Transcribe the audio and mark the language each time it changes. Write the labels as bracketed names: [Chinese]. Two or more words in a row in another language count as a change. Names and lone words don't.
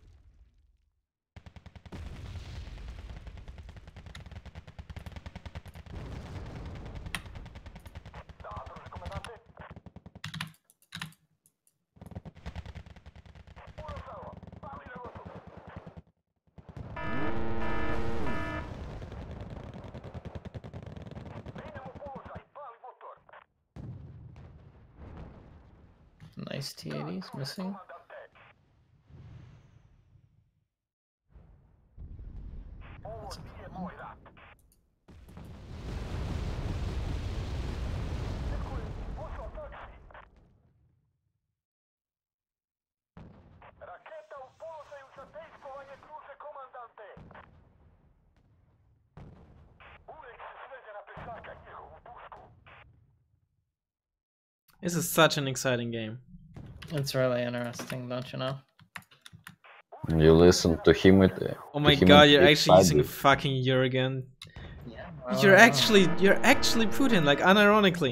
[Serbian] Da, druže komandante. Urazawa, pali na gotov. Menjamo položaj, pali motor. [English] Nice T80s missing. [Serbian] Komandante. Ovo nije moj rat. Neko je poslao taksi. Raketa u položaju za dejstvovanje, druže komandante. Uvijek se svede na pešaka njegovu pušku. [English] This is such an exciting game. It's really interesting, don't you know? You listen to him. Oh my to him god, and you're it's actually using funny. fucking Jurgen. Yeah. You're actually Putin, like unironically.